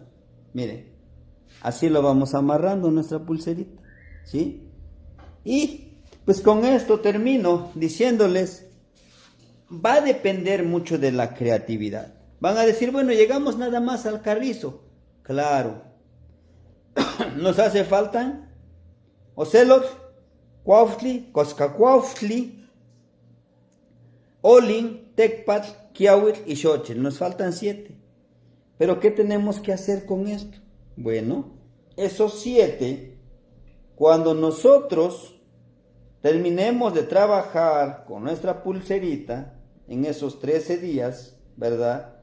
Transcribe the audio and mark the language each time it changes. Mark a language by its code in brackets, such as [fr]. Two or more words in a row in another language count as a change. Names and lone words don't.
[es] Miren, así lo vamos amarrando nuestra pulserita, ¿sí? Y pues con esto termino diciéndoles, va a depender mucho de la creatividad. Van a decir, bueno, llegamos nada más al carrizo. Claro, nos hace falta [nah] ocelot, cuauhtli, coscacuauhtli, olin, tecpatl, quiahuitl [es] y xochitl. Nos faltan 7. Pero ¿qué tenemos que hacer con esto? Bueno, esos 7, cuando nosotros terminemos de trabajar con nuestra pulserita, en esos 13 días, ¿verdad?